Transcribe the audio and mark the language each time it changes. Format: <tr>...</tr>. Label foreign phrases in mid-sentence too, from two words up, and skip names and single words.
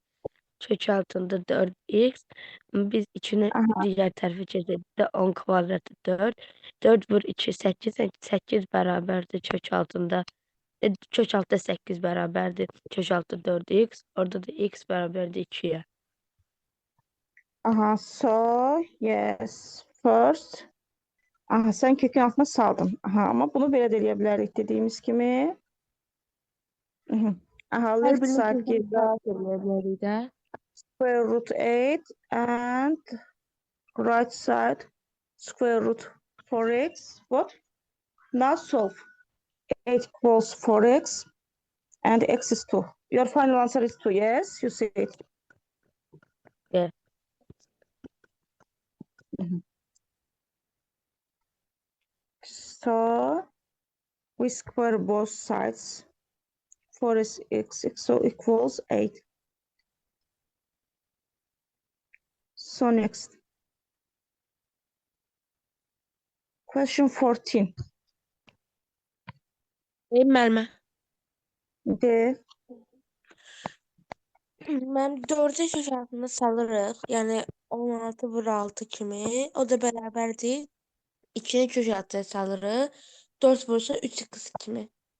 <az>Kök altında 4x. Biz içini Aha. digər tərəfə keçirdik. 10 kvadratı 4. 4 vur 2 8. 8 bərabərdir kök altında. Kök altında 8 bərabərdir. Kök altında 4x. Orada da x bərabərdir 2-yə.</az> <en>Aha, so yes. First,</en> <az>Aha, sən kökün altına saldın. Aha, amma bunu belə də eləyə bilərik dediyimiz kimi. Mhm. Aha, Hər</az> <en>left</en> <az>birini</az> <en>side</en> <az>kökdən</az> <en>gives us</en> <az>daxil eləyə bilərik də.</az> <en>square root 8 and right side square root 4x. What? Now solve. 8 equals 4x and x is 2. Your final answer is 2. Yes, you see it. Yeah. So we square both sides. 4 is x, so equals 8. So next. Question 14.</en> <az>Müəllimə. D. Mən 4-ü kök altına salırıq. Yəni 16 vur 6 kimi. O da bərabərdir. 2-ni kök altına salırıq. 4 vursa 3x kimi.</az>